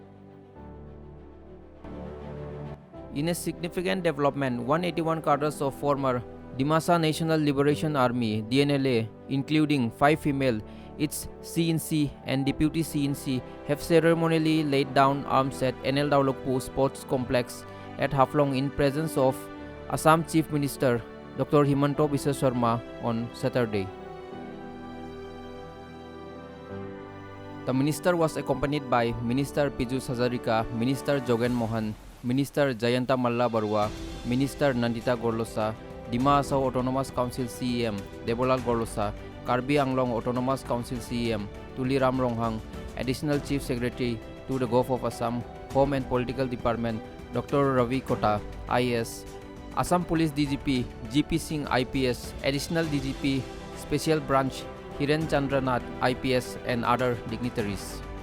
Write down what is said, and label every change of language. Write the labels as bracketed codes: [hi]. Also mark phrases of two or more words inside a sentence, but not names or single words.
[en] In a significant development, 181 cadres of former Dimasa National Liberation Army DNLA, including 5 female, its CNC and deputy CNC, have ceremonially laid down arms at NL Daulokpu Sports Complex at Haflong in presence of Assam Chief Minister Dr. Himanta Biswa Sharma on Saturday. The minister was accompanied by Minister Piyush Hazarika, Minister Jogen Mohan, Minister Jayanta Malla Barua, Minister Nandita Gorlosa, Dima Hasao Autonomous Council CEM Debolal Gorlosa, Karbi Anglong Autonomous Council CEM Tuli Ram Ronghang, Additional Chief Secretary to the Gulf of Assam, Home and Political Department Dr. Ravi Kota, IAS, Assam Police DGP GP Singh IPS, Additional DGP Special Branch Hiren Chandranath IPS and other dignitaries.